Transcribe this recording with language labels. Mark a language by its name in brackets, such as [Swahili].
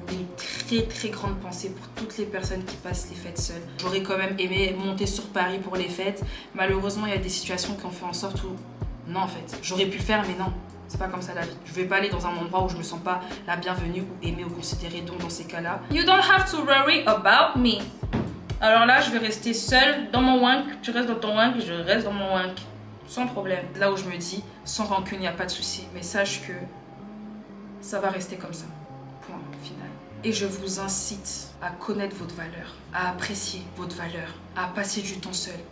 [French] Une très très grande pensée pour toutes les personnes qui passent les fêtes seules. J'aurais quand même aimé monter sur Paris pour les fêtes. Malheureusement, il y a des situations qui ont fait en sorte où... Non en fait, j'aurais pu le faire mais non. C'est pas comme ça la vie. Je vais pas aller dans un endroit où je me sens pas la bienvenue ou aimée ou considérée. Donc dans ces cas-là, [English] you don't have to worry about me. [French] Alors là, je vais rester seule dans mon wank. Tu restes dans ton wank, je reste dans mon wank. Sans problème. Là où je me dis, sans rancune, il n'y a pas de souci. Mais sache que ça va rester comme ça. Point final. Et je vous incite à connaître votre valeur, à apprécier votre valeur, à passer du temps seul.